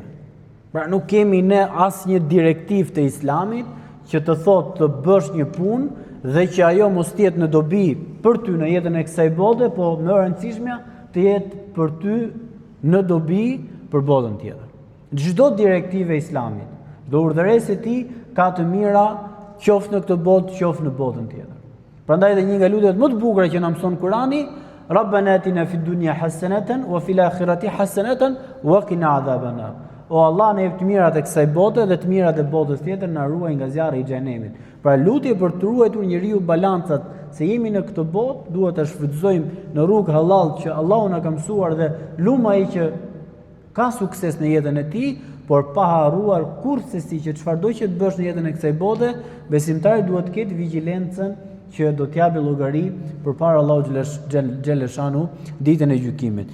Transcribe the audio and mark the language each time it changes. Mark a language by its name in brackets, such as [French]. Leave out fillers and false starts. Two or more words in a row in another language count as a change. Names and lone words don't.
[Albanian] Pra nuk kemi ne asnjë direktiv të Islamit që të thotë të bësh një punë dhe që ajo mos të jetë në dobi për ty në jetën e kësaj bote, po më e rëndësishmja të jetë për ty në dobi për botën tjetër. Çdo direktive e Islamit, çdo urdhëresë e tij ka të mira qoftë në këtë botë, qoftë në botën tjetër. Prandaj edhe një nga lutjet më të bukura që na mëson Kurani, [Arabic] ربنا آتنا في الدنيا حسنة وفي الآخرة حسنة وقنا عذاب النار. [Albanian] O Allah, ne jep të mirat e kësaj bote dhe të mirat e botës tjetër, na ruaj nga zjarri i xhenemit. Pra lutje për të ruajtur njeriu balancat, se jemi në këtë botë, duhet të shfrytëzojmë në rrugë halal që Allahu na ka mësuar dhe luma ai që ka sukses në jetën e tij, por pa harruar kurrësi që çfarëdo që të bësh në jetën e kësaj bote, besimtari duhet të ketë vigjilencën që do t'japi llogari përpara Allahut xheleshanu ditën e gjykimit.